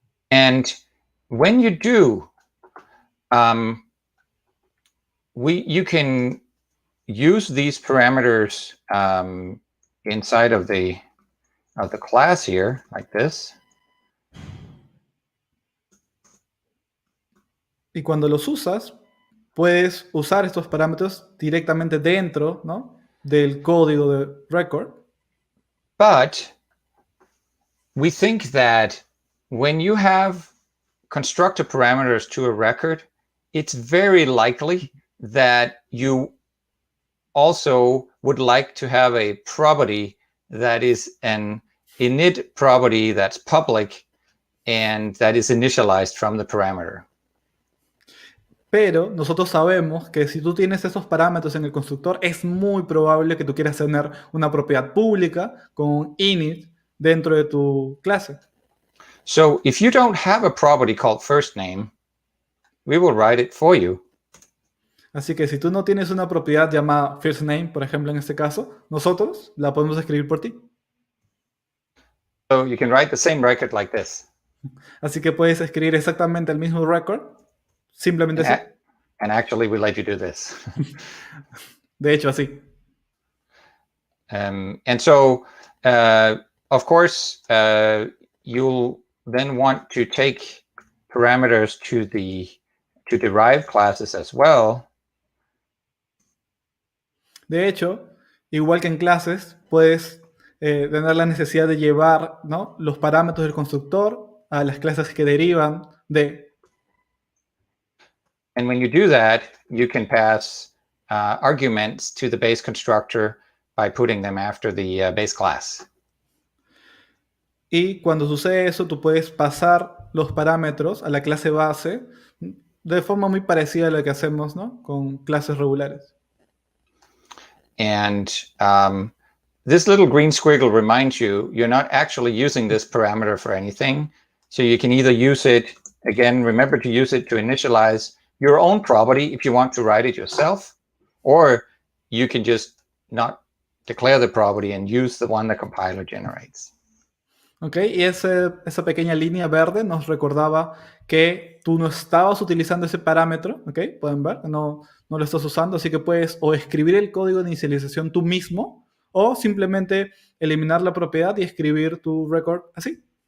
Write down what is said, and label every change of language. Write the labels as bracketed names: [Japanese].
[English] And when you do, you can use these parameters inside of the class here, like this. [Spanish] Y cuando los usas, puedes usar estos parámetros directamente dentro, ¿no?, del código de record. [English] But we think that when you have constructor parameters to a record, it's very likely that you also would like to have a property that is an init property that's public and that is initialized from the parameter. [Spanish] Pero nosotros sabemos que si tú tienes esos parámetros en el constructor, es muy probable que tú quieras tener una propiedad pública con un init dentro de tu clase. [English] So if you don't have a property called first name, we will write it for you. [Spanish] Así que si tú no tienes una propiedad llamada first name, por ejemplo, en este caso, nosotros la podemos escribir por ti. [English] So you can write the same record like this. [Spanish] Así que puedes escribir exactamente el mismo record, simplemente así. [English] And actually, we let you do this. [Spanish] De hecho, así. [English] And so, of course, you'll then want to take parameters to derived classes as well. [Spanish] De hecho, igual que en clases, puedes tener la necesidad de llevar, ¿no?, los parámetros del constructor a las clases que derivan de. [English] And when you do that, you can pass arguments to the base constructor by putting them after the base class. [Spanish] Y cuando sucede eso, tú puedes pasar los parámetros a la clase base de forma muy parecida a lo que hacemos, ¿no?, con clases regulares. [English] And this little green squiggle reminds you, you're not actually using this parameter for anything. So you can either use it, again, remember to use it to initialize your own property if you want to write it yourself, or you can just not declare the property and use the one the compiler generates. [Spanish] Ok, y esa pequeña línea verde nos recordaba que tú no estabas utilizando ese parámetro, ok, pueden ver, no lo estás usando, así que puedes o escribir el código de inicialización tú mismo, o simplemente eliminar la propiedad y escribir tu record así.